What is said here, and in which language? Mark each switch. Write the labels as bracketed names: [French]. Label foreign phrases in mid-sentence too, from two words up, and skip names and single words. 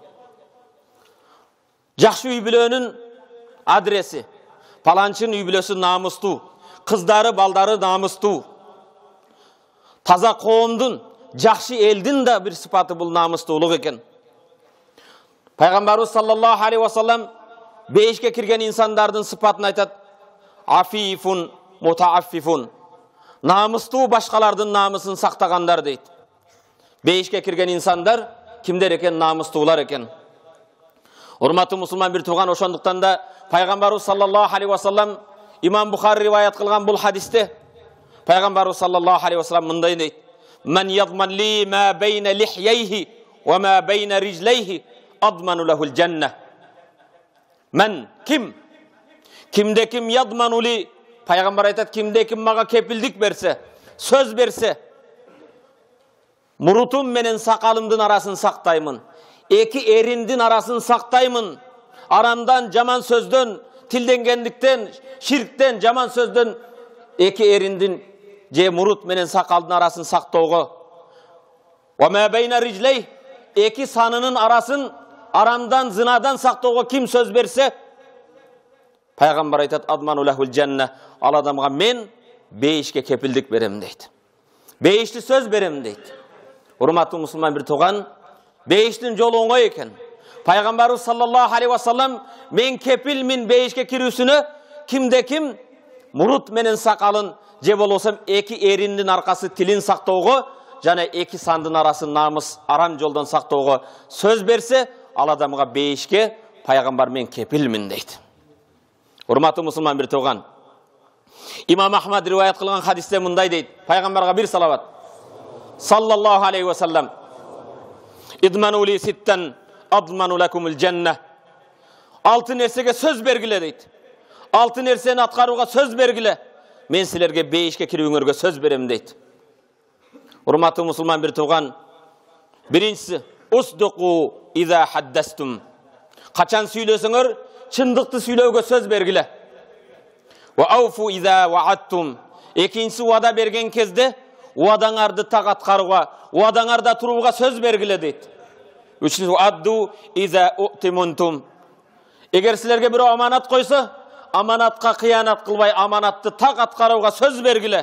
[Kyrgyz] Жакшы үй бүлөнүн адреси. Паланчын үй бүлөсү намыстуу, кыздары, балдары намыстуу. Таза коомдун, жакшы элдин да бир сыпаты бул намыстуулук экен. Пайгамбарыбыз [Arabic] صلى الله عليه وسلم [Kyrgyz] бейишке кирген инсандардын сыпатын айтат. [Arabic] عفيف متعفف. [Kyrgyz] Намыстуу башкалардын намысын сактагандар дейт. Бейишке кирген инсандар кимдер экен? Намыстуулар экен. Урматтуу мусулман бир тууган, ошондуктан да Пайгамбарыбыз [Arabic] صلى الله عليه وسلم [Kyrgyz] Имам Бухари риваят кылган бул хадисте Пайгамбарыбыз [Arabic] صلى الله عليه وسلم [Kyrgyz] мындай дейт. [Arabic] من يضمن لي ما بين لحييه وما بين رجليه أضمن له الجنة. [Kyrgyz] Мен ким? Кимде ким [Arabic] يضمن لي? [Kyrgyz] Пайгамбар айтат, кимде ким мага кепилдик берсе, сөз берсе, мурутум менен сакалымдын арасын сактаймын, эки эриндин арасын сактаймын, арамдан, жаман сөздөн, тилденгендиктен, ширктен, жаман сөздөн эки эриндин же мурут менен сакалдын арасын сактоого. [Arabic] وما بين رجليه, [Kyrgyz] эки санынын арасын арамдан, зынадан сактоого ким сөз берсе, Пайгамбар айтат, [Arabic] أضمن له الجنة, [Kyrgyz] ал адамга мен бейишке кепилдик берем дейт. Бейишти сөз берем дейт. Урматтуу мусулман бир тууган, бейиштин жолу оңой экен. Пайгамбарыбыз [Arabic] صلى الله عليه وسلم [Kyrgyz] мен кепилмин бейишке кирүүсүнө, кимде ким мурут менен сакалын же болбосо эки эриндин аркасы тилин сактоого жана эки сандын арасын намыс арам жолдон сактоого сөз берсе, ал адамга бейишке пайгамбар мен кепилмин дейт. Урматтуу мусулман бир тууган, Имам Ахмад риваят кылган хадисте мындай дейт. Пайгамбарга бир салават. [Arabic] صلى الله عليه وسلم. اضمنوا لي ستا أضمن لكم الجنة. [Kyrgyz] Алты нерсеге сөз бергиле дейт. Алты нерсени аткарууга сөз бергиле. Мен силерге бейишке кирүүңөргө сөз берем дейт. Урматтуу мусулман бир тууган, биринчиси [Arabic] اصدقوا إذا حدثتم. [Kyrgyz] Качан сүйлөсөңөр, чындыкты сүйлөөгө сөз бергиле. [Arabic] وأوفوا إذا وعدتم. [Kyrgyz] Экинчиси уада берген кезде уадаңарды так аткарууга, уадаңарда турууга сөз бергиле дейт. Үчүнчүсү [Arabic] أدوا إذا اؤتمنتم. [Kyrgyz] Эгер силерге бирөө аманат койсо, аманатка кыянат кылбай, аманатты так аткарууга сөз бергиле.